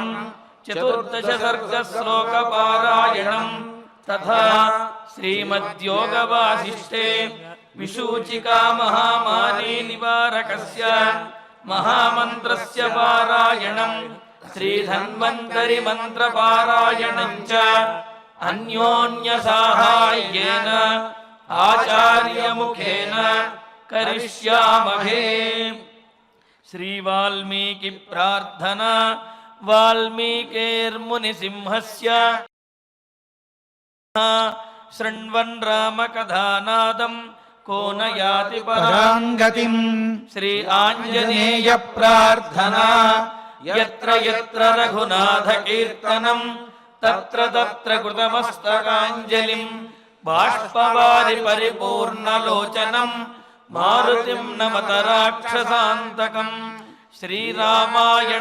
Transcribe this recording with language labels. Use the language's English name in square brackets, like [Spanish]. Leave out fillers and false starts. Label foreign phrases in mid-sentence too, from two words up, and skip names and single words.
[Sanskrit] 14 సర్గ శ్లోక పారాయణం తథా శ్రీమద్యోగ వాసిష్ఠే విశూచికా మహామారీ నివారకస్య మహామంత్రస్య పారాయణం శ్రీధన్వంతరి మంత్ర పారాయణం చ అన్యోన్య సాహాయ్యేన ఆచార్య ముఖేన కరిష్యామహే. శ్రీ వాల్మీకి ప్రార్థన. వాల్మీకేర్మునిసింహస్య శృణ్వన్ రామకథానాదం को न याति పరాంగతిం. श्री आञ्जनेय प्रार्थना यत्र यत्र रघुनाथ कीर्तनं तत्र तत्र कृतमस्तकाञ्जलिं बाष्पवारि परिपूर्णलोचनं मारुतिं नमत राक्षसान्तकं श्रीरामायण